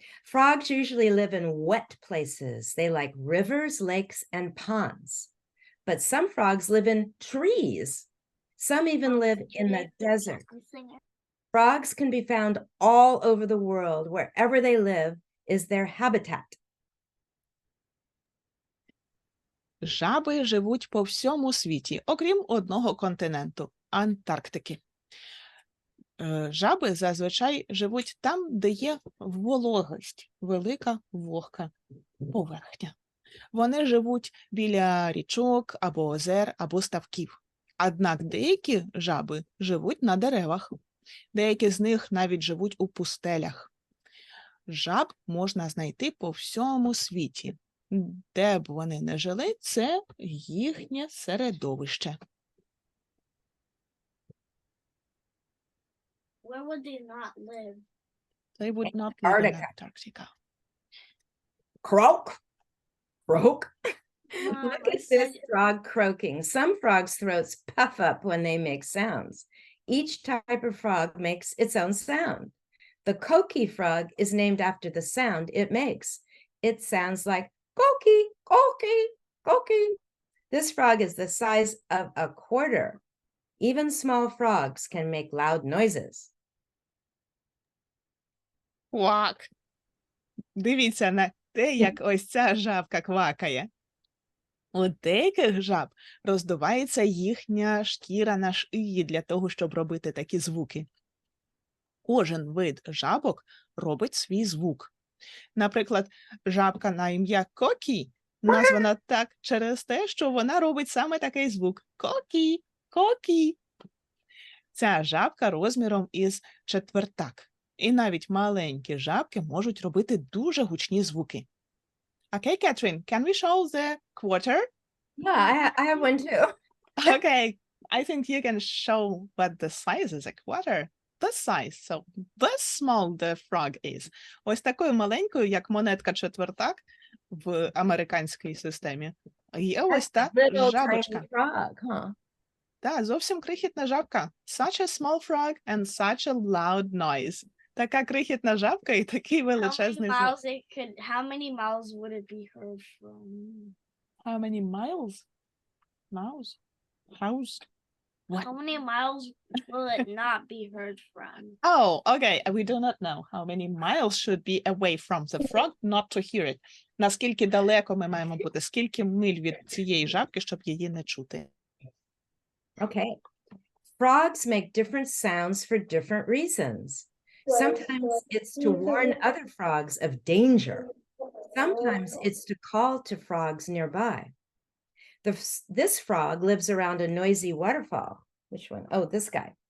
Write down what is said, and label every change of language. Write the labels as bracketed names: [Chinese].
[English] Frogs usually live in wet places. They like rivers, lakes, and ponds. But some frogs live in trees. Some even live in the desert. Frogs can be found all over the world. Wherever they live is their habitat. [Ukrainian] Жаби живуть по всьому світі, окрім одного континенту – Антарктики. Жаби зазвичай живуть там, де є вологість, велика вогка поверхня. Вони живуть біля річок або озер, або ставків. Однак деякі жаби живуть на деревах. Деякі з них навіть живуть у пустелях. Жаб можна знайти по всьому світі. Де б вони не жили, це їхнє середовище. [English] Where would they not live? They would not live in Antarctica. Antarctica. Croak, croak. Mom, Look I at this said- frog croaking. Some frogs' throats puff up when they make sounds. Each type of frog makes its own sound. The coqui frog is named after the sound it makes. It sounds like coqui, coqui, coqui. This frog is the size of a quarter. Even small frogs can make loud noises. [Ukrainian] Квак! Дивіться на те, як ось ця жабка квакає. У деяких жаб роздувається їхня шкіра на шиї для того, щоб робити такі звуки. Кожен вид жабок робить свій звук. Наприклад, жабка на ім'я Кокі названа так через те, що вона робить саме такий звук. Кокі, кокі. Ця жабка розміром із четвертак. І навіть маленькі жабки можуть робити дуже гучні звуки. [English] Okay, Katharine, can we show the quarter? Yeah, I have one too. Okay, I think you can show what the size is a quarter. This size, so this small the frog is. [Ukrainian] Ось такою маленькою, як монетка четвертак в американській системі. Є ось та [English] Little [Ukrainian] жабочка. [English] tiny frog, huh? [Ukrainian] Так, зовсім крихітна жабка. [English] Such a small frog and such a loud noise. [Ukrainian] Така крихітна жабка і такий величезний звук. [English] How many miles would it be heard from? How many miles? Mouse? House? What? How many miles will it not be heard from? Oh, okay. We do not know how many miles should be away from the frog not to hear it. [Ukrainian] Наскільки далеко ми маємо бути, скільки миль від цієї жабки, щоб її не чути. [English] Okay. Frogs make different sounds for different reasons. Sometimes it's to warn other frogs of danger. Sometimes it's to call to frogs nearby. This frog lives around a noisy waterfall. Which one? Oh, this guy.